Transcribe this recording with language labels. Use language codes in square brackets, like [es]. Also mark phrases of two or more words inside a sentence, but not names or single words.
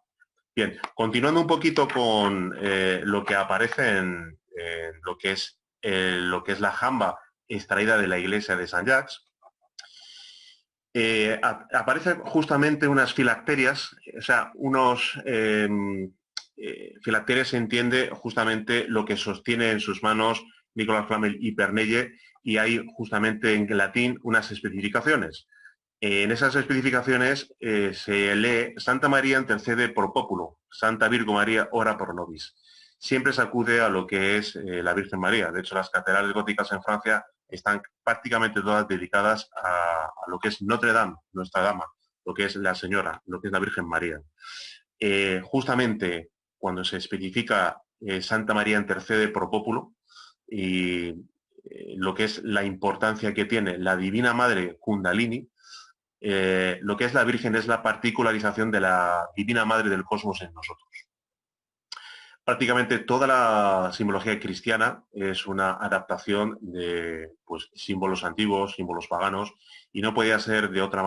[es] Bien, continuando un poquito con lo que aparece en lo que es la jamba extraída de la iglesia de San Jacques, aparecen justamente unas filacterias, o sea, filacterias se entiende justamente lo que sostiene en sus manos Nicolás Flamel y Pernelle, y hay justamente en latín unas especificaciones. En esas especificaciones se lee [la] Santa María intercede por populo, Santa Virgo María ora pro nobis. [es] Siempre se acude a lo que es la Virgen María. De hecho, las catedrales góticas en Francia están prácticamente todas dedicadas a lo que es Notre Dame, nuestra dama, lo que es la Señora, lo que es la Virgen María. Justamente cuando se especifica [la] Santa María intercede pro populo [es] y lo que es la importancia que tiene la Divina Madre Kundalini, lo que es la Virgen es la particularización de la Divina Madre del Cosmos en nosotros. Prácticamente toda la simbología cristiana es una adaptación de pues, símbolos antiguos, símbolos paganos, y no podía ser de otra